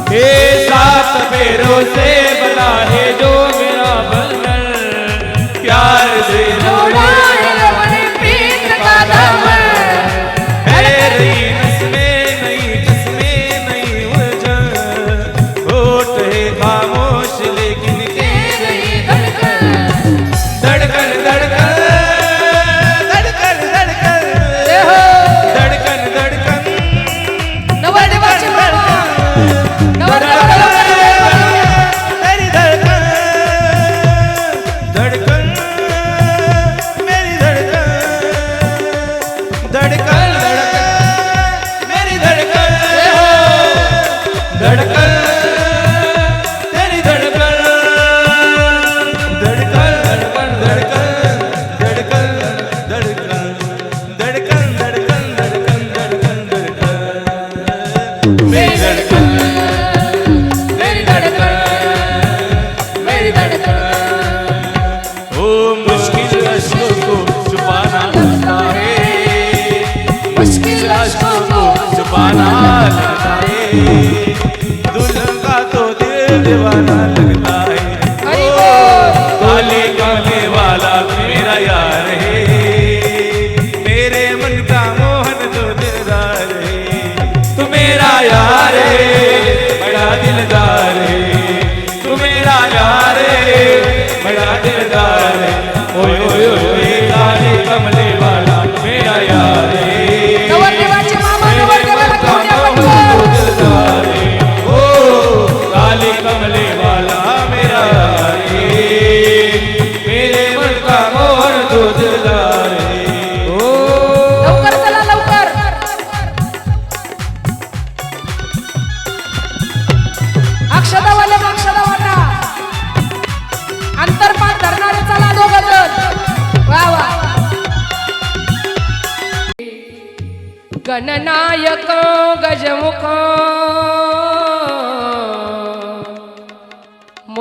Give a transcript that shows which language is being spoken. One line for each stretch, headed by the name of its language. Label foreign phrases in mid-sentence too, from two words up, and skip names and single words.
Hindi: हे सात फेरों से बना है जो मेरा बंधन, प्यार से जोड़ा है रब ने प्रीत का दामन. है नई नस्में नई कस्में नई उलझन, होठ है खामोश लेकिन के रही धड़कन. धड़कन धड़कन धड़कन धड़कन जय हो. धड़कन धड़कन
Marathi: नवरदेवाचे मामा. नवरदेवाला लवकर घेऊन.
Hindi: मेरी धड़कन धड़कन मेरी धड़कन धड़कन धड़कन मेरी धड़कन धड़कन तेरी धड़कन धड़कन धड़कन धड़कन धड़कन धड़कन धड़कन धड़कन धड़कन धड़कन मेरी धड़कन मेरी धड़कन. मेरी धड़कन. ओ मुश्किल अश्कों को छुपाना लगता है, मुश्किल अश्कों को छुपाना लगता है, दुल्हन का तो दिल दीवाना लगता है, हरि बोल. काले काले वाला मेरा यार है, मेरे मन का मोहन तो दिलदार है, तू मेरा यार है बड़ा दिलदार है, तू मेरा यार है बड़ा दिलदार है, ओए ओए ओए काले कमले वाला मेरा यार है,
Marathi: नवरदेवाचे मामा. नवरदेवाला घेऊन या पटकन.
Hindi: दिलदार है, ओ काले कमले वाला मेरा यार है, मेरे मन का मोहन तो दिलदार है, ओ
Marathi: लवकर चला लवकर. अक्षदावाले अक्षदा वाटा. अंतरपात धरणारे चला दोघं जण. वा वा. गणनायक गजमुख